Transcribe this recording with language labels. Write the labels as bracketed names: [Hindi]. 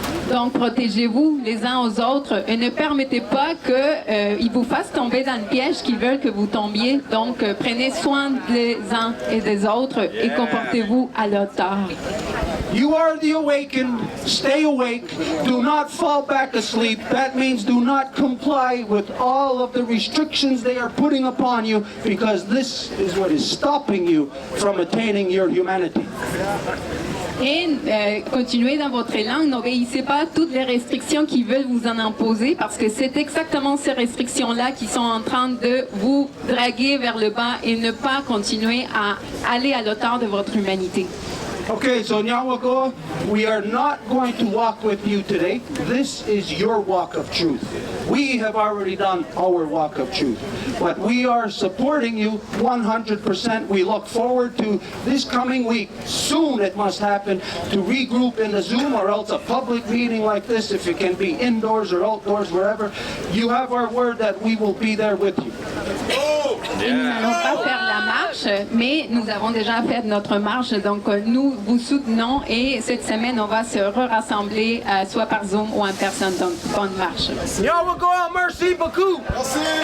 [French] Donc, protégez-vous les uns aux autres et ne permettez pas qu'ils vous fassent tomber dans le piège qu'ils veulent que vous tombiez. Donc, prenez soin des uns et des autres et comportez-vous à leur hauteur. [English] You are the awakened. Stay awake. Do not fall back asleep. That means do not comply with all of the restrictions they are putting upon you, because this is what is stopping you from attaining your humanity. [French] Et continuez dans votre élan, n'obéissez pas à toutes les restrictions qu'ils veulent vous en imposer, parce que c'est exactement ces restrictions-là qui sont en train de vous draguer vers le bas et ne pas continuer à aller à l'auteur de votre humanité. [English] Okay, so Nyawagoa, we are not going to walk with you today. This is your walk of truth. We have already done our walk of truth, but we are supporting you 100%. We look forward to this coming week. Soon it must happen to regroup in the Zoom or else a public meeting like this, if it can be indoors or outdoors, wherever. You have our word that we will be there with you. [French] Et nous n'allons pas faire la marche, mais nous avons déjà fait notre marche, donc nous vous soutenons et cette semaine on va se rassembler soit par Zoom ou en personne, donc bonne marche. Nyawagoa, merci beaucoup. Merci.